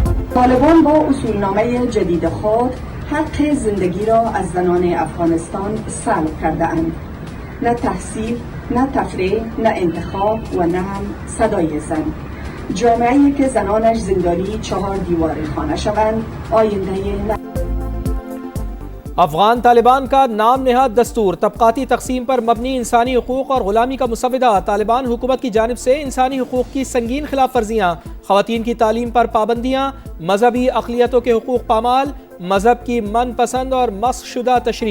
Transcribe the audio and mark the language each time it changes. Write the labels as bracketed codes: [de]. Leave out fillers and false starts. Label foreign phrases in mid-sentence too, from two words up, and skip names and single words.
[fa] طالبان با اصولنامه جدید خود حق زندگی را از زنان افغانستان سلب کرده اند. نه تحصیل، نه تفریح، نه انتخاب و نه هم صدای زن. جامعه‌ای که زنانش زندانی 4 دیوار خانه شوند آینده [ur] افغان طالبان کا نام نہاد دستور طبقاتی تقسیم پر مبنی انسانی حقوق اور غلامی کا مسودہ. طالبان حکومت کی جانب سے انسانی حقوق کی سنگین خلاف ورزیاں، خواتین کی تعلیم پر پابندیاں، مذہبی اقلیتوں کے حقوق پامال، مذہب کی من پسند اور مسخ شدہ تشریح.